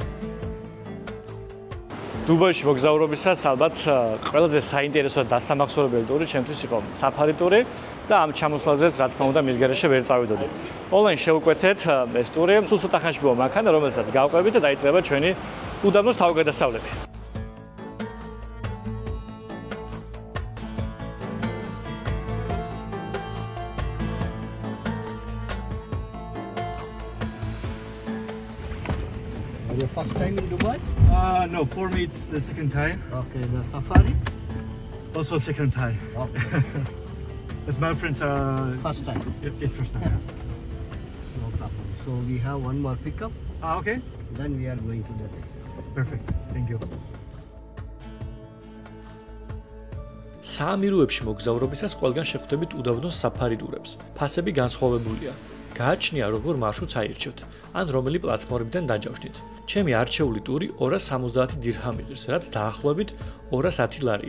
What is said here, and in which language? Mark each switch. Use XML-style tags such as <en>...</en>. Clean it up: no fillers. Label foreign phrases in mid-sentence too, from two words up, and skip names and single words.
<ka>დუბაიში მოგზაურობისას ალბათ ყველაზე საინტერესო და დასამახსოვრებელი ტური ჩემთვის იყო საფარი ტური და ამ ჩამოსვლაზეც რა თქმა უნდა მის გარეშე ვერ წავიდოდი. ონლაინ შევუკვეთეთ ეს ტური, სულ ცოტა ხანში მოვა მანქანა, რომელსაც გავყვებით და დაიწყება ჩვენი უდაბნოს თავგადასავლები.</ka> <en>Your first time in Dubai? No, for me it's the second time. Okay, the safari? Also second time. Okay. But my friends are First time. It's first time. No problem. So we have one more pickup, Okay. then we are going to the next. Perfect. Thank you.</en> <ka>საამიროებში მოგზაურობისას ყველგან შეხვდებით უდაბნოს საფარი ტურებს. ფასები განსხვავებულია. გააჩნია როგორ მარშრუტს აირჩევთ, ან რომელი პლატფორმიდან დაჯავშნით. ჩემი არჩეული ტური 270 დირჰამი ღირს, რაც დაახლოებით 210 ლარია.</ka>